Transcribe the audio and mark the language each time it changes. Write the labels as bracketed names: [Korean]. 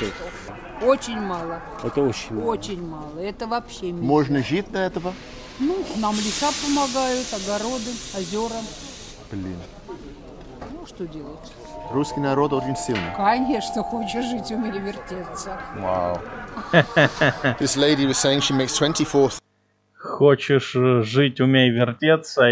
[Russian] часов. Очень мало. Это очень мало. Очень мало. Это вообще мало. Можно жить на этого? Ну, нам леса помогают, огороды, озера. Блин. Ну, что делать? Русский народ очень сильный. Конечно, хочешь жить, умели вертеться. [English] Wow. This lady was saying she makes 24. [Russian] Хочешь жить, умей вертеться.